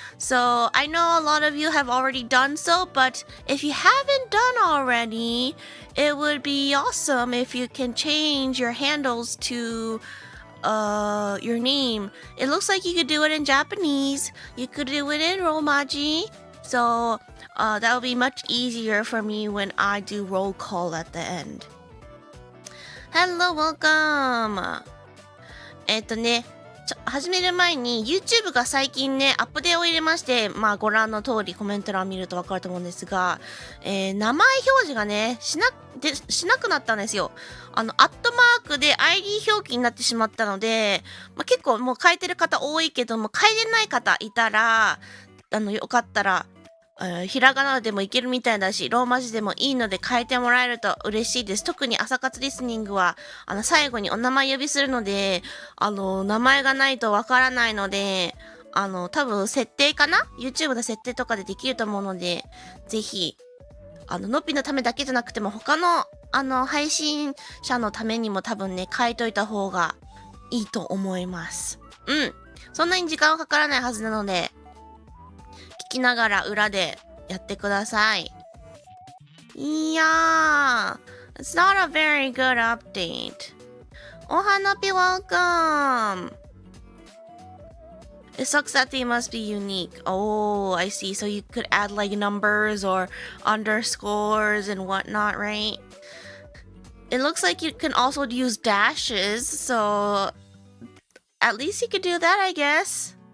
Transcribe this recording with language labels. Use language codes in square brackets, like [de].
[en] So I know a lot of you have already done so, but if you haven't done already, it would be awesome if you can change your handles to your name. It looks like you could do it in Japanese. You could do it in Romaji. So that will be much easier for me when I do roll call at the end. Hello, welcome. [ja] 始める前に YouTube が最近ねアップデートを入れまして、ご覧の通りコメント欄見ると分かると思うんですが、名前表示がねしなくなったんですよ。アットマークで ID 表記になってしまったので、結構もう変えてる方多いけども、変えれない方いたらよかったらひらがなでもいけるみたいだし、ローマ字でもいいので変えてもらえると嬉しいです。特に朝活リスニングは最後にお名前呼びするので、名前がないとわからないので、多分設定かな YouTube の設定とかでできると思うので、ぜひのっぴのためだけじゃなくても他の配信者のためにも多分ね変えといた方がいいと思います。そんなに時間はかからないはずなので、聞きながら裏でやってください。 [en] いやー、it's not a very good update. お花ぴ welcome. It sucks that they must be unique. Oh, I see. So you could add like numbers or underscores and whatnot, right? It looks like you can also use dashes, so at least you could do that, I guess.